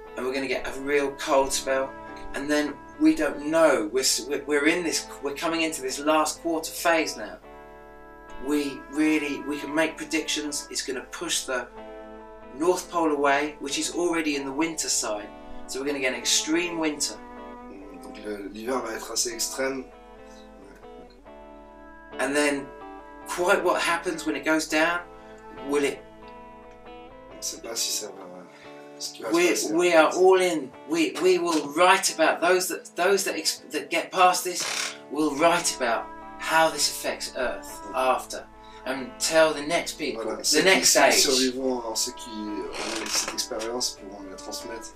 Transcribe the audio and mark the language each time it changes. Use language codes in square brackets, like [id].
[en] And we're going to get a real cold spell, and then we don't know. We're coming into this last quarter phase now. We can make predictions. It's going to push the North Pole away, which is already in the winter side. So we're going to get an extreme winter. [fr] Donc l'hiver va être assez extrême. [en] And then, quite what happens when it goes down? Will it? [fr] Je ne sais pas si ça va. [en] We are all in. We will write about those that get past this. Will write about how this affects Earth after, and tell the next people, the next age. [fr] Ceux qui ont cette expérience pourront la transmettre.